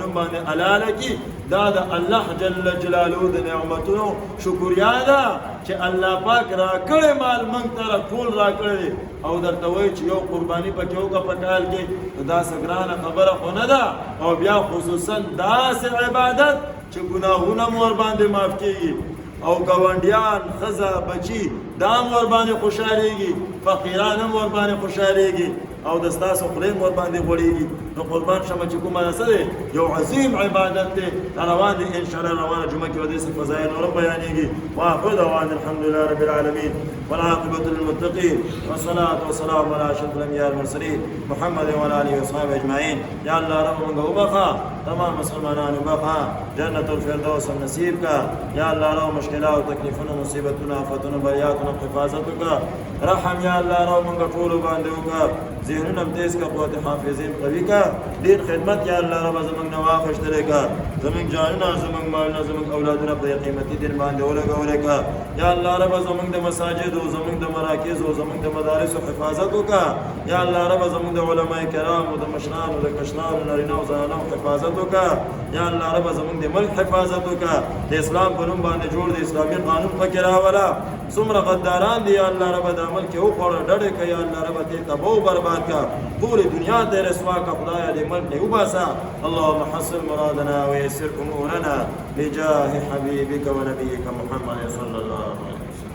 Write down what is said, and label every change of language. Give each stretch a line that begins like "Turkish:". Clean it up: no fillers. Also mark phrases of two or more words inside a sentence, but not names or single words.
Pashto: نوم باندې حلاله کی دا د الله جل جلاله د نعمتونو شکریا ده چې الله پاک راکړي مال موږ ته ټول راکړي او درته وایي چې یو قرباني پکې وکړه په کال کې دا څه ګرانه خبره خو نه ده او بیا خصوصا داسې عبادت چې ګناهونه مو ورباندې معاف کېږي او ګاونډیان ښځه بچي دا هم ورباندې خوشحالېږي فقیران هم ورباندې خوشحالېږي او د ستاسو خولې هم ورباندې غوړېږي نو قربان شمه چې کومه څه دی یو عظیم عبادت دی روان دی انشاءالله روانه جمعه کې به داسې فضایل نور بیانېږي
Arabic: واخر دعوانا الحمدلله رب العالمین والعاقبة للمتقین والصلاة والسلام على أشرف الأنبياء والمرسلين محمد وعلى آله وصحبه أجمعين
Pashto: یا الله رب موږ وبخا تمام مسلمانان وبخا جنة الفردوس نصیب کا یا الله رب مشکلات او تکلیفونه مصیبتونه آفتونه بریاتونه حفاظت وکړه رحم یا الله رب موږ ټول باندې وکړه ذهنونه تیز کا قوت حافظین قوی کا دین خدمت یا الله رب زمونږ نه واخیستلې کا زمونږ جانونه زمونږ مالونه زمونږ اولادونه په قیمتي دین باندې ولګولې کا یا الله رب زمونږ د مساجد او زمونږ د مراکز او زمونږ د مدارس حفاظت وکړه یا الله رب زمونږ د علماء کرام او د مشران او د کشران نارینه او زنانو حفاظت وکړه یا الله رب زمونږ د ملک حفاظت وکړه د اسلام په نوم باندې جوړ د اسلامي قانون پکې راولا څومره غداران دي یا الله رب د عمل کې وخوړه ډډې کوي یا الله رب دې تباہ و برباد کا پوری دنیا دې رسوا کا خدایا دې ملک نه وباسا
Arabic: اللهم حسن مرادنا ويسر امورنا بجاه حبيبك ونبيك محمد صلى الله عليه وسلم